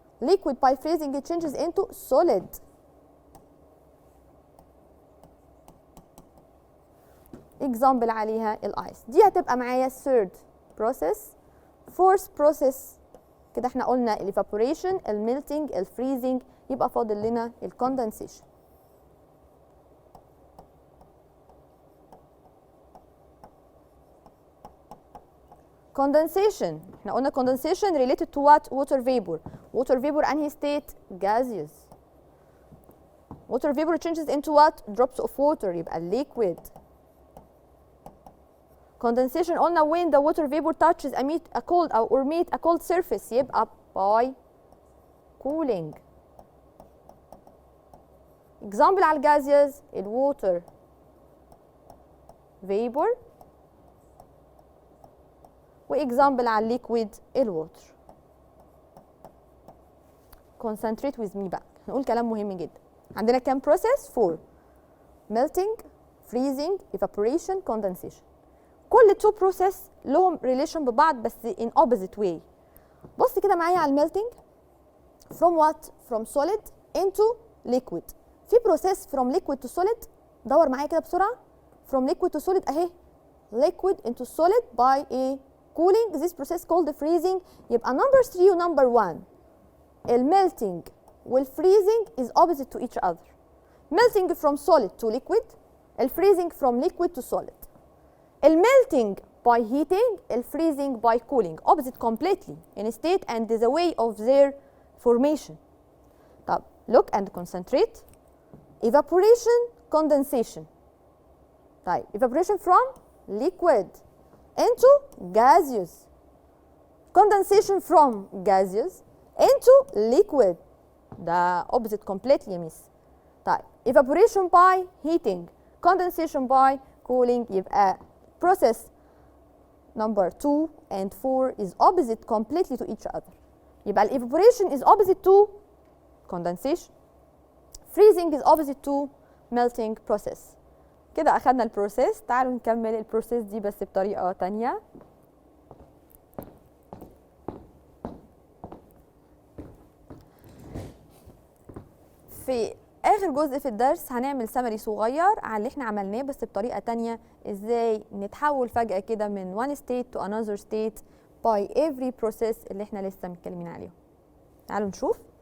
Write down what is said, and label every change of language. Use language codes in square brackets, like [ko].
[en] liquid by freezing it changes into solid. [ar] example عليها الايس. دي هتبقى معايا third process. fourth process كده احنا قلنا evaporation, melting, freezing، يبقى فاضل لنا condensation. [en] condensation احنا قلنا condensation related to what? water vapor. water vapor انهي state? gaseous. water vapor changes into what? drops of water يبقى liquid. condensation قلنا when the water vapor touches a cold or meet a cold surface يبقى by cooling. [ar] example على الجازيوس الووتر vapor، واكزامبل على الليكويد الووتر. concentrate with me بقى، هنقول كلام مهم جدا. عندنا كام process؟ 4: melting، freezing، evaporation، condensation. كل 2 process لهم relation ببعض بس [en] in opposite way. [ar] بص كده معايا على melting. [en] from what؟ from solid into liquid. في process from liquid to solid، دور معايا كده بسرعة. from liquid to solid اهي، liquid into solid by a cooling. this process called freezing. يبقى number 3 و number 1 melting والfreezing is opposite to each other. melting from solid to liquid، freezing from liquid to solid. melting by heating، freezing by cooling. opposite completely in state and the way of their formation. طب look and concentrate. evaporation، condensation. طيب evaporation from liquid into gaseous. condensation from gaseous into liquid. [ar] ده opposite completely يا ميس. [en] طيب evaporation by heating، condensation by cooling. يبقى process number 2 and 4 is opposite completely to each other. يبقى ال evaporation is opposite to condensation. freezing is opposite to melting process. [ar] كده أخدنا البروسيس. تعالوا نكمل البروسيس دي بس بطريقة تانية. في آخر جزء في الدرس هنعمل سمري صغير على اللي احنا عملناه بس بطريقة تانية، ازاي نتحول فجأة كده من one state to another state by every process اللي احنا لسه متكلمين عليهم. تعالوا نشوف.